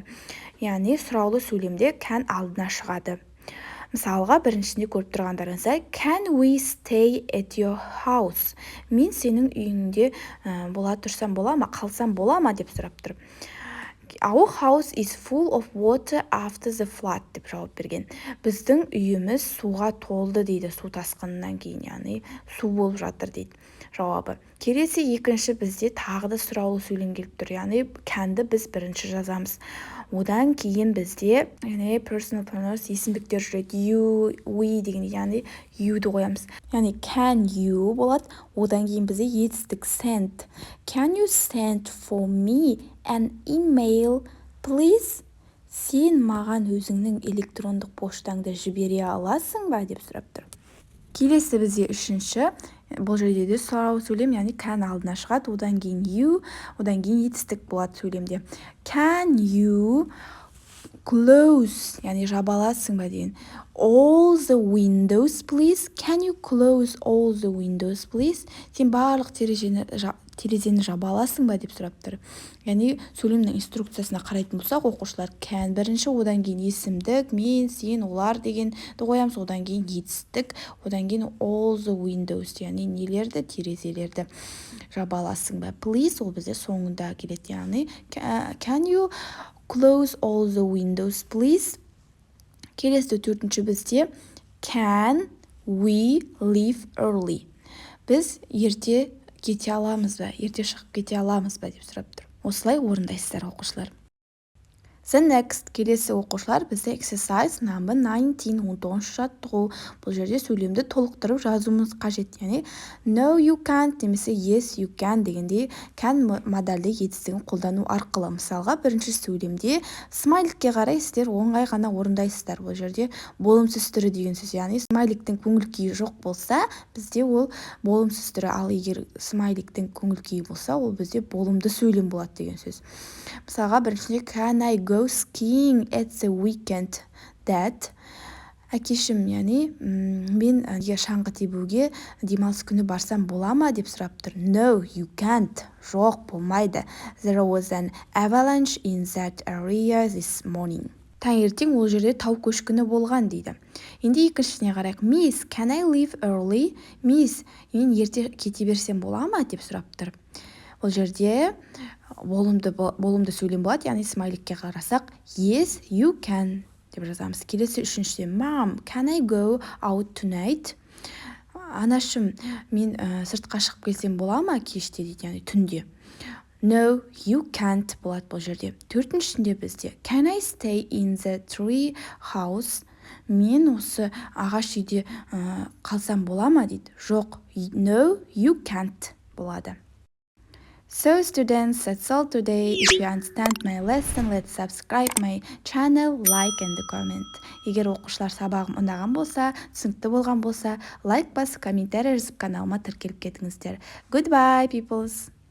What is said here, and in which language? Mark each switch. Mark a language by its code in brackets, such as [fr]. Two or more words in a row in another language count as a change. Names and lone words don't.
[kk] Яғни сұраулы сөйлемде can алдына шығады. Мысалға, біріншісінде көріп тұрғандарыңыздай, [en] can we stay at your house? [kk] Мен сенің үйіңде бола тұрсам бола ма, қалсам бола ма деп сұрап тұр. [en] Our house is full of water after the flood [kk] деп жауап берген. Біздің үйіміз суға толды дейді, су тасқынынан кейін, яғни су болып жатыр дейді жауабы. Келесі екінші бізде тағы да сұраулы сөйлем келіп тұр, яғни canді біз бірінші жазамыз. Одан кейін бізде [en] personal pronouns [kk] есімдіктер жүреді. [en] You, we [kk] деген, яғни you'ды қоямыз. Яғни [en] can you [kk] болады. Одан кейін бізде етістік send. [en] Can you send for me an email, please? [kk] Сен маған өзіңнің электрондық поштаңды жібере аласың ба деп сұрап тұр. Келесі бізде үшінші, бұл жерде де сұраулы сөйлем, яғни can алдына шығады, одан кейін you, одан кейін етістік болады сөйлемде. [en] Can you close, [kk] яғни жаба аласың ба деген. [en] All the windows, please. Can you close all the windows, please? [kk] Сен барлық терезені жаба аласың ба деп сұрап тұр. Яғни сөйлемнің инструкциясына қарайтын болсақ, оқушылар can бірінші, одан кейін есімдік, мен, сен, олар дегенді қоямыз, одан кейін етістік, одан кейін [en] all the windows, [kk] яғни нелерді, терезелерді жаба аласың ба. [en] Please, [kk] ол бізде соңында келеді, яғни [en] can you close all the windows, please? [kk] Келесі төртінші бізде [en] can we leave early? [kk] Біз ерте кете аламыз ба, ерте шығып кете аламыз ба деп сұрап тұр. Осылай орындайсыздар оқушылар. [en] The next, [kk] келесі оқушылар бізде [en] exercise number 19, [kk] 19 жаттығу. Бұл жерде сөйлемді толықтырып жазуымыз қажет. Яғни [en] no you can't [kk] немесе [en] yes you can [kk] дегенде can модальды етістігін қолдану арқылы. Мысалға, бірінші сөйлемде смайликке қарай сіздер оңай ғана орындайсыздар. Бұл жерде болымсыз түрі деген сөз, яғни смайликтің көңіл күйі жоқ болса, бізде ол болымсыз түрі, ал егер смайликтің көңіл күйі болса, ол бізде болымды сөйлем болады деген сөз. Мысалға, біріншінде [en] can I go skiing at the weekend? [kk] That әкешім, яғни мен шаңғы тебуге демалыс күні барсам бола ма деп сұрап тұр. [en] No, you can't. [kk] Жоқ, болмайды. [en] There was an avalanche in that area this morning. [kk] Таңертең ол жерде тау көшкіні болған дейді. Енді екіншісіне қарайық. [en] Miss, can I leave early? Miss, [kk] мен ерте кете берсем бола ма деп сұрап тұр. Ол жерде болымды сөйлем болады, яғни смайликке қарасақ [en] yes, you can [kk] деп жазамыз. Келесі үшіншіде [en] Mom, can I go out tonight? [kk] Анашым, мен сыртқа шығып келсем бола ма кеште дейді, яғни түнде. [en] No, you can't [kk] болады бұл жерде. Төртіншісінде бізде [en] can I stay in the tree house? [kk] Мен осы ағаш үйде қалсам бола ма дейді. Жоқ, [en] no, you can't болады. So students, that's all today. If you understand my lesson, let's subscribe my channel, like and comment. [kk] Егер оқушылар сабағым ұнаған болса, түсінікті болған болса, лайк басып, комментарий жазып каналыма тіркеліп кетіңіздер. [en] Goodbye, peoples!